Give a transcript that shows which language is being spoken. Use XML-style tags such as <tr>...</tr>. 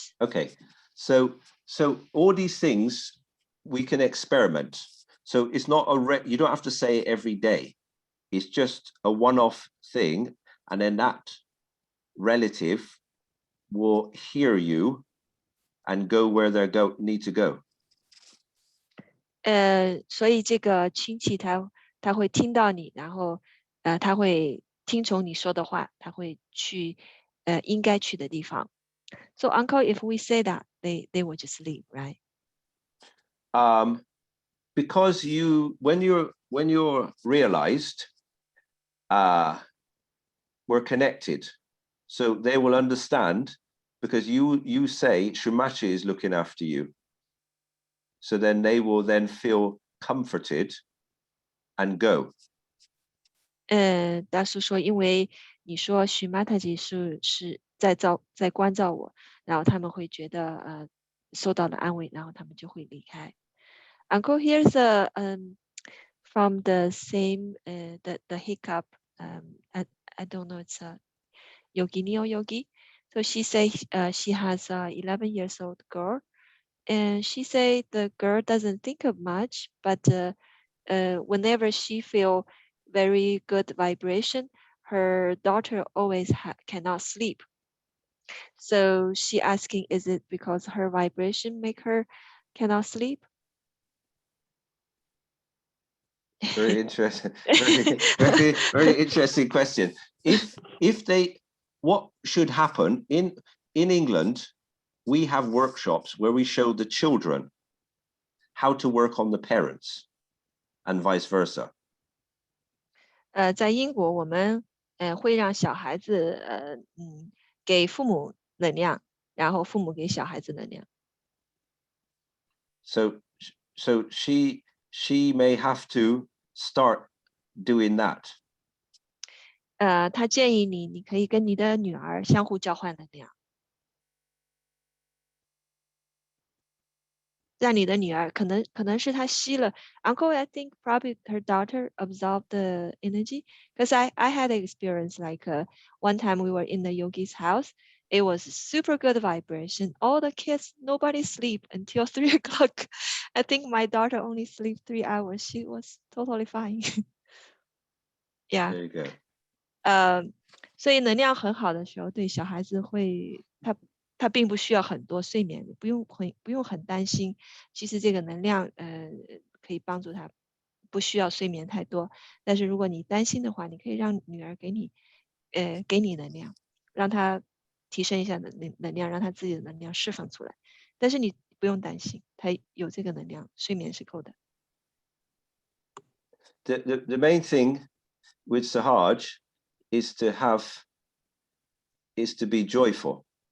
<en>Okay, so all these things we can experiment. So it's not you don't have to say it every day. It's just a one-off thing, and then that relative will hear you and go where they need to go.</en> <zh>所以这个亲戚他会听到你，然后他会听从你说的话，他会去应该去的地方。</zh> <en>So uncle, if we say that, they will just leave, right? Because when you're realized, we're connected, so they will understand because you say Shumachi is looking after you. So then they will then feel comforted and go.</en> <zh>大叔说，因为你说许玛塔吉是在关照我，然后他们会觉得受到了安慰，然后他们就会离开。</zh> <en>Uncle, here's from the same the hiccup. I don't know, it's a yogini or yogi. So she say she has a 11 years old girl, and she say the girl doesn't think of much, but whenever she feel very good vibration, her daughter always cannot sleep. So she asking, is it because her vibration make her cannot sleep? Very interesting. Very interesting question. If they, what should happen in England? We have workshops where we show the children how to work on the parents, and vice versa.</en> <zh>在英国我们会让小孩子给父母能量，然后父母给小孩子能量。</zh> <en>So she may have to start doing that.</en> <zh>他建议你可以跟你的女儿相互交换能量。让你的女儿可能是她吸了</zh> <en>Uncle, I think probably her daughter absorbed the energy, because I had an experience like one time we were in the yogi's house. It was super good vibration. All the kids, nobody sleep until 3 o'clock. I think my daughter only sleep 3 hours. She was totally fine. Yeah. There you go.</en> <zh>所以能量很好的时候，对小孩子会他并不需要很多睡眠，不用很担心。其实这个能量可以帮助他，不需要睡眠太多。但是如果你担心的话，你可以让女儿给你能量，让她提升一下能量，让她自己的能量释放出来。但是你不用担心，他有这个能量，睡眠是够的。</zh> <en>The main thing with Sahaj is to be joyful.</en>